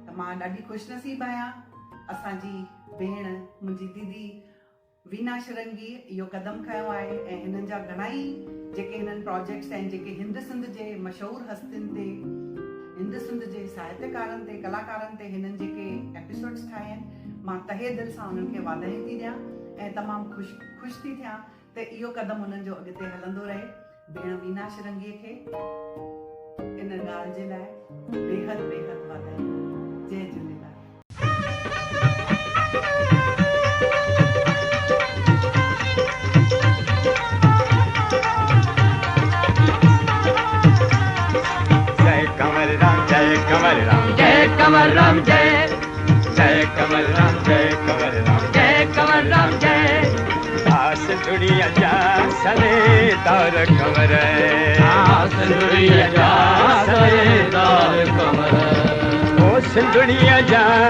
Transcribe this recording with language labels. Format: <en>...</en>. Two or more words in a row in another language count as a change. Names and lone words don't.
<sd>त मां ॾाढी ख़ुशनसीब आहियां, असांजी भेण मुंहिंजी दीदी वीना शिरंगी इहो क़दम खयो आहे ऐं हिननि जा घणाई जेके हिननि प्रोजेक्ट्स आहिनि, जेके हिंद सिंध जे मशहूरु हस्तियुनि ते, हिंद सिंध जे साहित्यकारनि ते, कलाकारनि ते हिननि जेके एपिसोड्स ठाहिया आहिनि, मां तहे दिलि सां हुननि खे वाधायूं थी ॾियां ऐं तमामु ख़ुशि थी थियां त इहो क़दम हुननि जो अॻिते हलंदो रहे। भेण वीना शिरंगीअ खे इन ॻाल्हि जे लाइ बेहद बेहद वाधायूं। जय झूलेलाल। जय कमल राम जय कमल राम जय कमल राम जय जय कमल राम जय कमल राम जय कमल राम जय आस दुनिया जा सरे दौर कमर आस दुनिया जा सरे दौर कमर ओ सिंधुनिया जा</sd>